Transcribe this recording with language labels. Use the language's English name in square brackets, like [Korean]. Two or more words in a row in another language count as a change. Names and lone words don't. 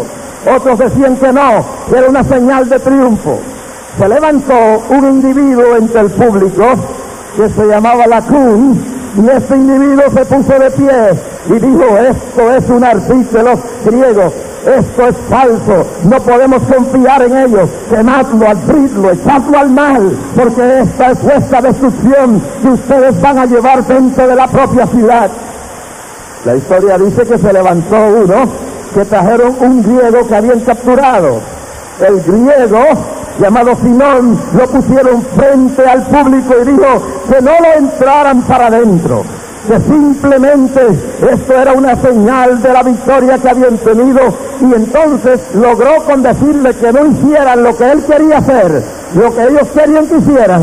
[Spanish] Otros decían que no, que era una señal de triunfo. Se levantó un individuo entre el público que se llamaba Lacún, y este individuo se puso de pie y dijo: esto es un ardid de los griegos, esto es falso, no podemos confiar en ellos, quemadlo, abridlo, echadlo al mal, porque esta es vuestra destrucción que ustedes van a llevar dentro de la propia ciudad. La historia dice que se levantó uno, que trajeron un griego que habían capturado. El griego, llamado Simón, lo pusieron frente al público y dijo que no lo entraran para adentro, que simplemente esto era una señal de la victoria que habían tenido, y entonces logró con decirle que no hicieran lo que él quería hacer, lo que ellos querían que hicieran.